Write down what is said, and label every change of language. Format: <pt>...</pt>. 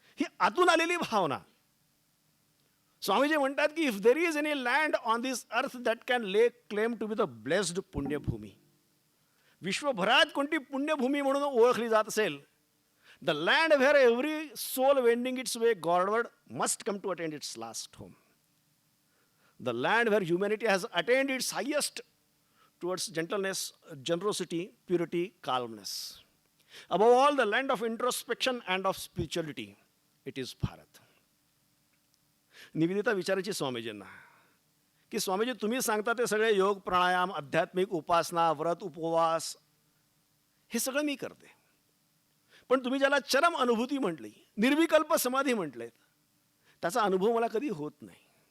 <mr>ही आतून आलेली भावना. स्वामीजी म्हणतात की</mr> <en>if there is any land on this earth that can lay claim to be the blessed पुण्यभूमी,</en> <mr>विश्वभरात कोणती पुण्यभूमी म्हणून ओळखली जात असेल,</mr> <en>The land where every soul wending its way godward must come to attend its last home. The land where humanity has attained its highest towards gentleness, generosity, purity, calmness. Above all, the land of introspection and of spirituality. It is Bharat.</en> <mr>Nivedita विचारायची स्वामीजींना की स्वामीजी तुम्ही सांगता ते सगळे योग, प्राणायाम, आध्यात्मिक उपासना, व्रत, उपवास हे सगळं मी करते, पण तुम्ही ज्याला चरम अनुभूती म्हटली, निर्विकल्प समाधी म्हटलेत, त्याचा अनुभव मला कधी होत नाही.</mr>